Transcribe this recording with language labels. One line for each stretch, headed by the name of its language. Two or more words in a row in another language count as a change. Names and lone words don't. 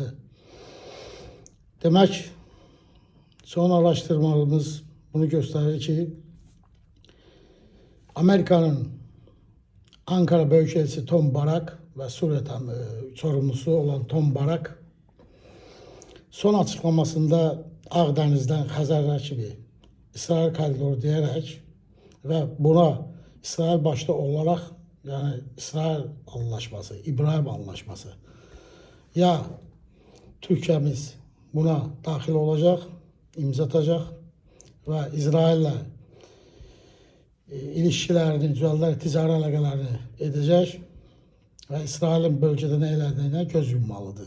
Azerbaijani: Demək, son araşdırmalarımız bunu göstərir ki, Amerikanın Ankara Büyükelçisi Tom Barak və Suriyadan sorumlusu
Turkish: olan Tom Barak son açıklamasında Ağdeniz'den Xəzər kimi İsrail koridoru deyərək və buna İsrail başta olarak, yani İsrail anlaşması, İbrahim anlaşması ya Türkiye'miz buna dahil olacak, imza atacak ve İsrail'le ilişkilerini,
Azerbaijani: düzəllər, ticari əlaqələrini edəcək
Turkish: ve İsrail'in bölgede
Azerbaijani: nə elədiyinə
Turkish: göz yummalıdır.